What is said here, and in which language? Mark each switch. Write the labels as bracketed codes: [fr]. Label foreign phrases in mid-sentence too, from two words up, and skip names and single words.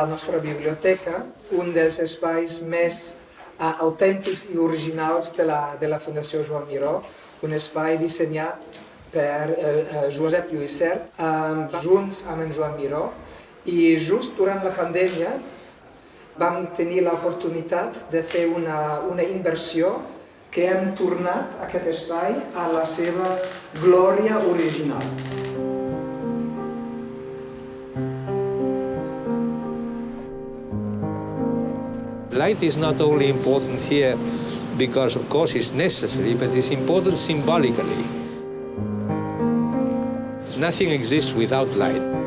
[ca] nostra biblioteca, un dels espais més autèntics i originals de la Fundació Joan Miró, un espai dissenyat per Josep Lluís Sert, junts amb en Joan Miró, i just durant la pandèmia vam tenir l'oportunitat de fer una inversió que hem tornat aquest espai a la seva glòria original. [en] Light is not only important here because, of course, it's necessary, but it's important symbolically. Nothing exists without light.